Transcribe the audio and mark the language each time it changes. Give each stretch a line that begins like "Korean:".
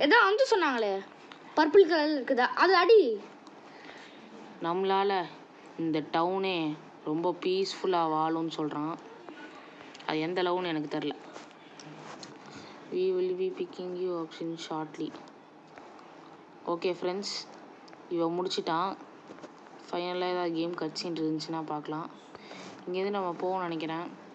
Tamil: ஏதோ வந்து சொன்னாங்களே பர்பிள் கலர் இருக்குதா, அது அடி. நம்மளால் இந்த டவுனே ரொம்ப பீஸ்ஃபுல்லாக வாழும்னு சொல்கிறான். அது எந்த லவ்னு எனக்கு தெரில.
English: we will be picking you up in shortly.
Tamil: Okay friends, இவன் முடிச்சிட்டான். ஃபைனலாக ஏதாவது கேம் கட்சின்னு இருந்துச்சுன்னா பார்க்கலாம். இங்கேருந்து நம்ம போகணும்னு நினைக்கிறேன்.